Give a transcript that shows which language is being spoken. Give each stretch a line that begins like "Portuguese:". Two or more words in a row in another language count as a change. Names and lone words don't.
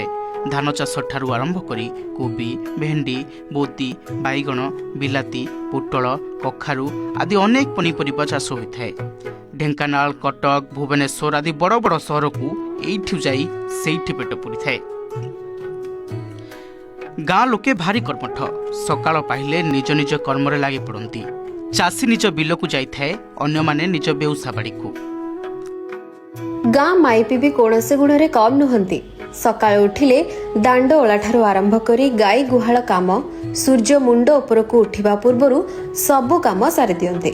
Odia: ଧାନ ଚାଷ ଠାରୁ ଆରମ୍ଭ କରି କୋବି ଭେଣ୍ଡି ବୋତି ବାଇଗଣ ବିଲାତି ପୋଟଳ କଖାରୁ ଆଦି ଅନେକ ପନିପରିବା ଚାଷ ହୋଇଥାଏ। ଢେଙ୍କାନାଳ କଟକ ଭୁବନେଶ୍ୱର ଆଦି ବଡ଼ ବଡ଼ ସହର କୁ ଏଇଠୁ ଯାଇ ସେଇଠି ପେଟ ପୁରି ଥାଏ। ଗାଁ ଲୋକେ ଭାରି କର୍ମଠ। ସକାଳ ପାଇଲେ ନିଜ ନିଜ କର୍ମରେ ଲାଗି ପଡ଼ନ୍ତି। ଚାଷୀ ନିଜ ବିଲକୁ ଯାଇଥାଏ, ଅନ୍ୟମାନେ ନିଜ ବେଉସା ବାଡ଼ିକୁ। ଗାଁ ମାଇପି ବି କୌଣସି ଗୁଣରେ କମ୍ ନୁହନ୍ତି। ସକାଳୁ ଉଠିଲେ ଦାଣ୍ଡ ଓଳାଠାରୁ ଆରମ୍ଭ କରି ଗାଈ ଗୁହାଳ କାମ ସୂର୍ଯ୍ୟ ମୁଣ୍ଡ ଉପରକୁ ଉଠିବା ପୂର୍ବରୁ ସବୁ କାମ ସାରି ଦିଅନ୍ତି।